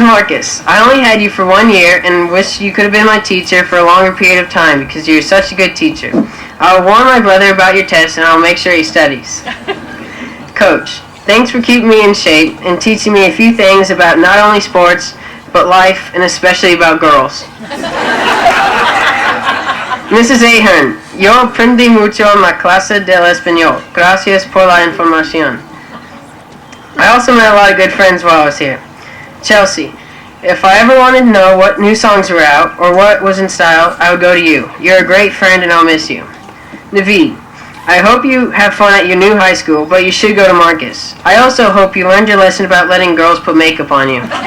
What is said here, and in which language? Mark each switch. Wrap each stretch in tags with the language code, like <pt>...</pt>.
<en>Marcus, I only had you for 1 year and wish you could have been my teacher for a longer period of time because you're such a good teacher. I'll warn my brother about your test and I'll make sure he studies. Coach, thanks for keeping me in shape and teaching me a few things about not only sports, but life and especially about girls. Mrs.</en> <es>Ahern, yo aprendí mucho en la clase del español. Gracias por la información.</es> <en>I also met a lot of good friends while I was here. Chelsea, if I ever wanted to know what new songs were out or what was in style, I would go to you. You're a great friend and I'll miss you. Naveed, I hope you have fun at your new high school, but you should go to Marcus. I also hope you learned your lesson about letting girls put makeup on you.</en>